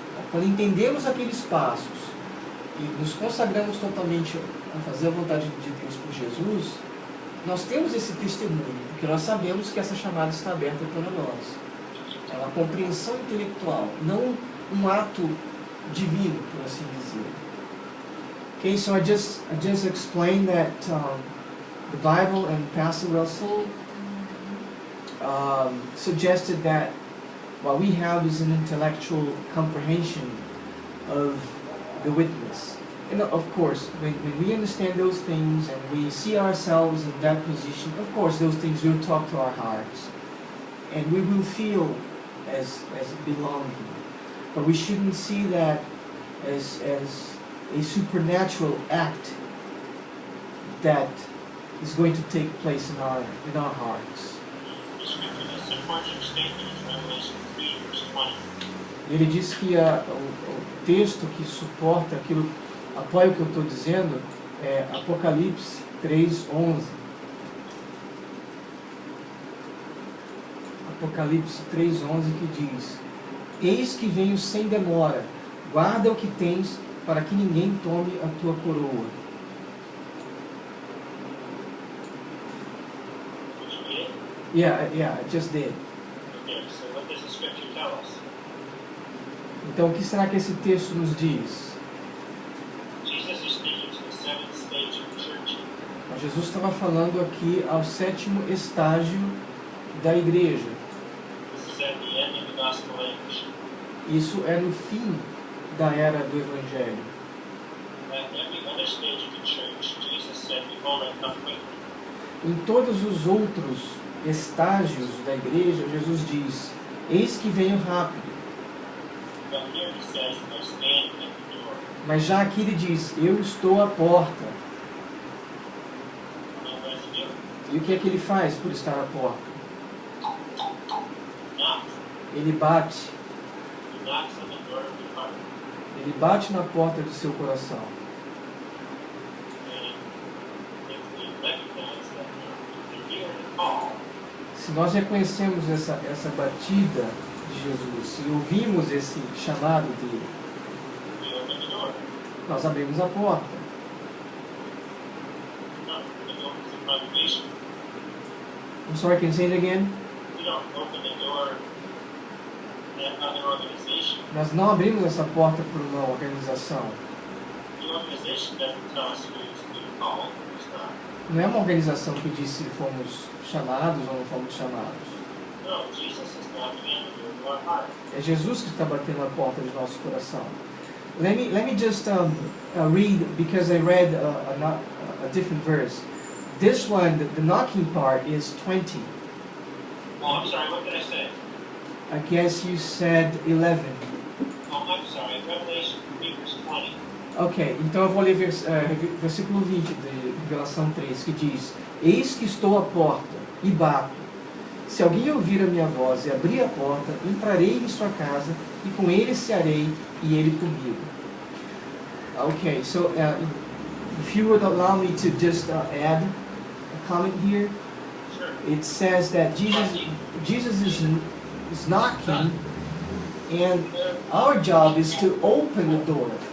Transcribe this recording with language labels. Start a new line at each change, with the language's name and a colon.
Portuguese: Quando entendemos aqueles passos e nos consagramos totalmente a fazer a vontade de Deus por Jesus, nós temos esse testemunho, porque nós sabemos que essa chamada está aberta para nós. É uma compreensão intelectual, não um ato divino, por assim dizer.
English: Okay, so I just explained that the Bible and Pastor Russell suggested that What we have is an intellectual comprehension of the witness. And of course, when we understand those things and we see ourselves in that position, of course those things will talk to our hearts. And we will feel as belonging. But we shouldn't see that as a supernatural act that is going to take place in our hearts. The scripture that supports your statement is Revelation 3, verse 20.
Portuguese: Ele diz que o texto que suporta aquilo, apoia o que eu estou dizendo, é Apocalipse 3:11. Apocalipse 3:11 que diz: Eis que venho sem demora, guarda o que tens, para que ninguém tome a tua coroa.
English: Did you read it? Yeah, I just did. Okay, so what does the scripture tell us?
Portuguese: Então, o que será que esse texto nos diz?
English: Jesus is speaking to the seventh stage of the church.
Portuguese: Jesus estava falando aqui ao 7º estágio da igreja.
English: This is at the end of the gospel age.
Portuguese: Isso é no fim da era do Evangelho.
English: At every other stage of the church, Jesus said, Behold, I come quickly.
Portuguese: Em todos os outros estágios da igreja, Jesus diz: Eis que venho rápido.
English: But here he says, I stand at the door.
Portuguese: Mas já aqui ele diz: Eu estou à porta.
English: And what does he do?
Portuguese: E o que é que ele faz por estar à porta?
English: Knock.
Portuguese: Ele bate.
English: He knocks on the door of your heart.
Portuguese: Ele bate na porta do seu coração.
English: And if we recognize that we hear the call,
Portuguese: Se nós reconhecemos essa batida de Jesus, se ouvimos esse chamado dele,
English: we open the door.
Portuguese: nós abrimos a porta.
English: No, we don't open the congregation. I'm sorry, can you say it again? We don't open the door at other organization.
Portuguese: Nós não abrimos essa porta para uma organização.
English: The organization doesn't tell us who's called, who's not.
Portuguese: Não é uma organização que diz se fomos chamados ou não fomos chamados.
English: No, Jesus is knocking on the door of our heart.
Portuguese: É Jesus que está batendo na porta do nosso coração.
English: Let me just read, because I read a different verse. This one, the knocking part is 20. Oh, I'm sorry, what did I say? I guess you said 11. Oh, I'm sorry, Revelation 3, verse 20.
Portuguese: Ok, então eu vou ler versículo 20 de Revelação 3, que diz: Eis que estou à porta e bato. Se alguém ouvir a minha voz e abrir a porta, entrarei em sua casa e com ele cearei e ele comigo.
English: Okay, so if you would allow me to just add a comment here, Sure. it says that Jesus is knocking, and our job is to open the door.